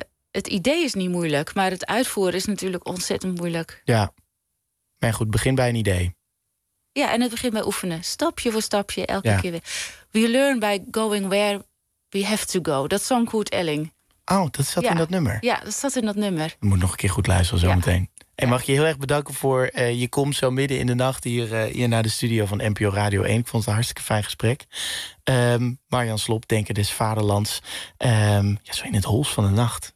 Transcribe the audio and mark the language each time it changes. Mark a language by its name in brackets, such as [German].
[Dutch] Het idee is niet moeilijk, maar het uitvoeren is natuurlijk ontzettend moeilijk. Ja. Maar goed, begin bij een idee. Ja, en het begint bij oefenen. Stapje voor stapje, elke keer weer. [English] We learn by going where we have to go. [Dutch] Dat zong Kurt Elling. Oh, dat zat in dat nummer. Ja, dat zat in dat nummer. Je moet nog een keer goed luisteren zometeen. En mag je heel erg bedanken voor je komst zo midden in de nacht hier naar de studio van NPO Radio 1. Ik vond het een hartstikke fijn gesprek. Marjan Slob, Denker des Vaderlands. Zo in het holst van de nacht.